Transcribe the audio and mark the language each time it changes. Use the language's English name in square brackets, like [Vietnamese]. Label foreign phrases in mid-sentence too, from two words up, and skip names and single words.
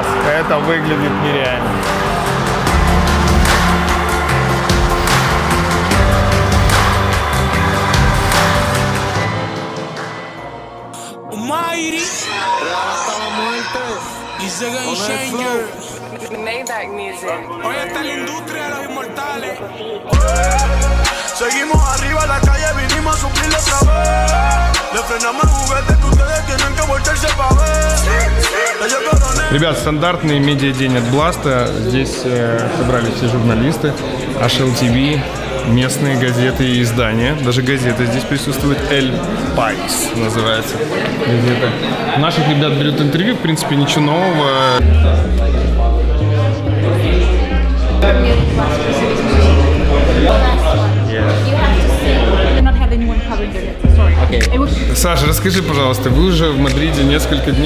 [Russian] Это выглядит нереально. [English] Maybach music. [Spanish] Hoy está la industria de los inmortales. Seguimos arriba en la calle, vinimos a suplirlo otra vez. Le frenamos el juguete que ustedes tienen que voltearse para ver. [Russian] Ребят, стандартный медиадень от Бласта. Здесь собрались все журналисты, HLTV, местные газеты и издания. Даже газета здесь присутствует. El País называется газета. Наших ребят берут интервью, в принципе, ничего нового. Саша, расскажи, пожалуйста, вы уже в Мадриде несколько дней.